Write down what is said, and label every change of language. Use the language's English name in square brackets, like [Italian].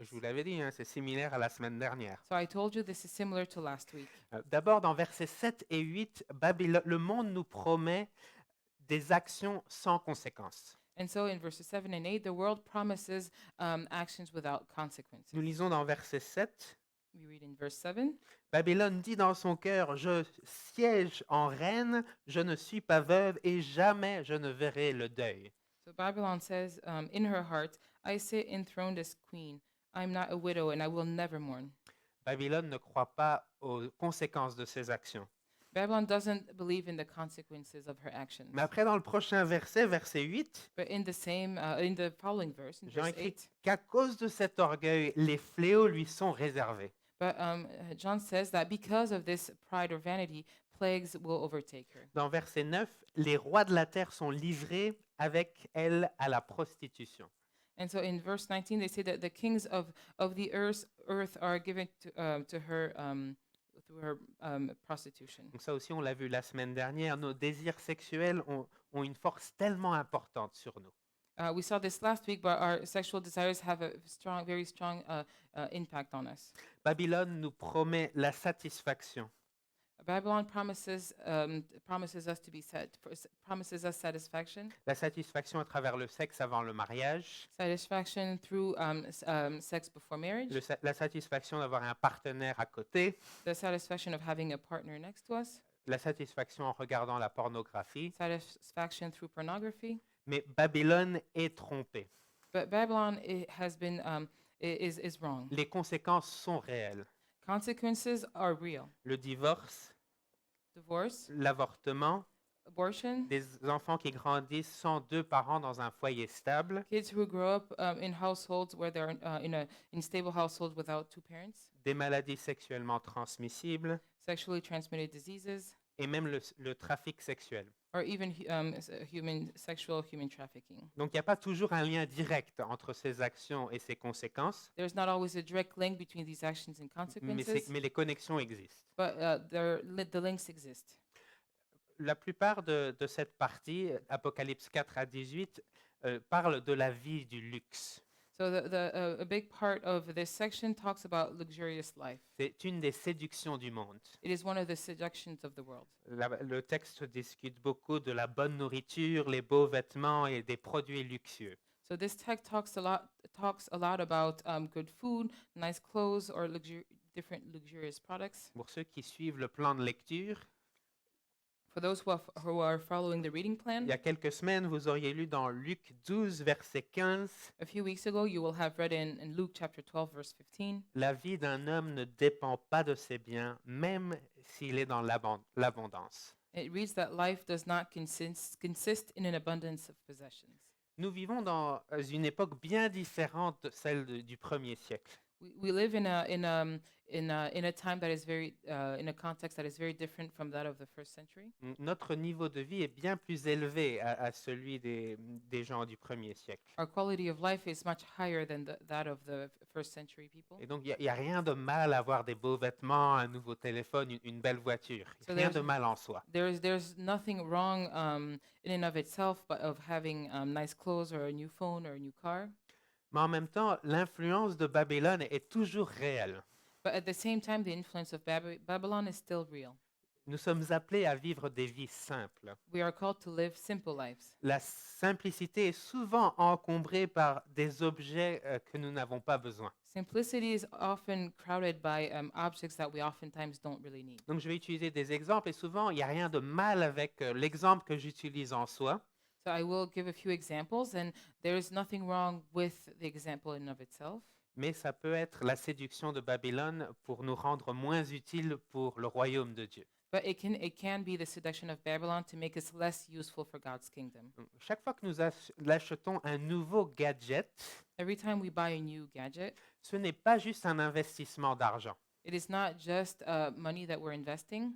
[French] Je vous l'avais dit, hein, c'est similaire à la semaine dernière. [English] So I told you this is similar to last week. [French] D'abord, dans versets 7 et 8, le monde nous promet des actions sans conséquences. [English] And so in verses 7 and 8, the world promises actions without consequences. [French] Nous lisons dans verset 7, [English] We read in verse 7, [French] Babylone dit dans son cœur, je siège en reine, je ne suis pas veuve et jamais je ne verrai le deuil. [English] so Babylon says in her heart, I sit enthroned as queen. I am not a widow and I will never mourn. [French] Babylone ne croit pas aux conséquences de ses actions. [English] Babylon doesn't believe in the consequences of her actions. [French] Mais après, dans le prochain verset, verset 8, [English] But in the following verse, in [French] Jean [English] verse [French] écrit [English] 8, [French] qu'à cause de cet orgueil, les fléaux lui sont réservés. [English] but John says that because of this pride or vanity, plagues will overtake her. [French] Dans verset 9, les rois de la terre sont livrés avec elle à la prostitution. [English] And so in verse 19, they say that the kings of the earth are given to her through her prostitution. [French] Donc ça aussi, on l'a vu la semaine dernière, nos désirs sexuels ont une force tellement importante sur nous. [English] We saw this last week, but our sexual desires have a very strong impact on us. [French] Babylone nous promet la satisfaction. [English] Babylon promises promises us satisfaction, [French] La satisfaction à travers le sexe avant le mariage, [English] satisfaction through sex before marriage, [French] la satisfaction d'avoir un partenaire à côté, [English] the satisfaction of having a partner next to us, [French] la satisfaction en regardant la pornographie. [English] satisfaction through pornography. [French] Mais Babylone est trompée. [English] But Babylon has been is wrong. [French] Les conséquences sont réelles. [English] Consequences are real. [French] Le divorce, [English] Divorce, [French] l'avortement, [English] abortion, [French] des enfants qui grandissent sans 2 parents dans un foyer stable, [English] kids who grow up in households where they're in stable households without two parents, [French] des maladies sexuellement transmissibles [English] sexually transmitted diseases, [French] et même le trafic sexuel. [English] or even human trafficking. [French] Donc il n'y a pas toujours un lien direct entre ces actions et ces conséquences, [English] There's not always a direct link between these actions and consequences, [French] mais les connexions existent. [English] but the links exist. [French] La plupart de cette partie, Apocalypse 4 à 18, parle de la vie du luxe. [English] So a big part of this section talks about luxurious life. [French] C'est une des séductions du monde. [English] It is one of the seductions of the world. [French] Le texte discute beaucoup de la bonne nourriture, les beaux vêtements et des produits luxueux. [English] So this text talks a lot about good food, nice clothes, or different luxurious products. [French] Pour ceux qui suivent le plan de lecture, [English] For those who are following the reading plan, [French] il y a quelques semaines, vous auriez lu dans Luc 12, verset 15, [English] a few weeks ago you will have read in Luke chapter 12, verse 15. [French] la vie d'un homme ne dépend pas de ses biens, même s'il est dans l'abondance. [English] It reads that life does not consist in an abundance of possessions. [French] Nous vivons dans une époque bien différente de celle du premier siècle. [English] We live in a time that is very in a context that is very different from that of the first century. [French] Notre niveau de vie est bien plus élevé à celui des gens du premier siècle. [English] Our quality of life is much higher than that of the first century people. [French] Et donc, il n'y a rien de mal à avoir des beaux vêtements, un nouveau téléphone, une belle voiture. [English] So [French] Rien [English] there's- [French] de mal en soi. [English] There's nothing wrong in and of itself, but of having nice clothes or a new phone or a new car. [French] Mais en même temps, l'influence de Babylone est toujours réelle. [English] But at the same time, the influence of Babylon is still real. [French] Nous sommes appelés à vivre des vies simples. [English] We are called to live simple lives. [French] La simplicité est souvent encombrée par des objets que nous n'avons pas besoin. [English] Simplicity is often crowded by objects that we oftentimes don't really need. [French] Donc, je vais utiliser des exemples et souvent, il n'y a rien de mal avec l'exemple que j'utilise en soi. [English] So I will give a few examples, and there is nothing wrong with the example in of itself. [French] Mais ça peut être la séduction de Babylone pour nous rendre moins utiles pour le royaume de Dieu. [English] But it can be the seduction of Babylon to make us less useful for God's kingdom. [French] Donc, chaque fois que nous achetons un nouveau gadget, [English] Every time we buy a new gadget, [French] ce n'est pas juste un investissement d'argent. [English] it is not just money that we're investing,